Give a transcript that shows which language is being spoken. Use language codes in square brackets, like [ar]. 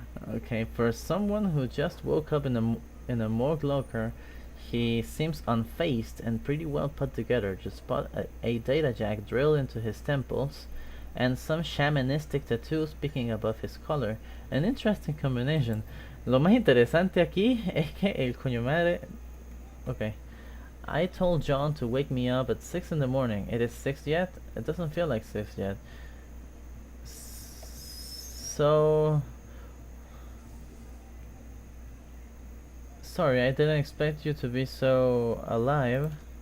[en] Okay, for someone who just woke up in a morgue locker, he seems unfazed and pretty well put together. Just spot a data jack drilled into his temples, and some shamanistic tattoos peeking above his collar. An interesting combination. [es] Lo más interesante aquí es que el coño madre... [en] Okay. I told John to wake me up at 6 in the morning. It is 6 yet? It doesn't feel like 6 yet. So... Sorry, I didn't expect you to be so alive.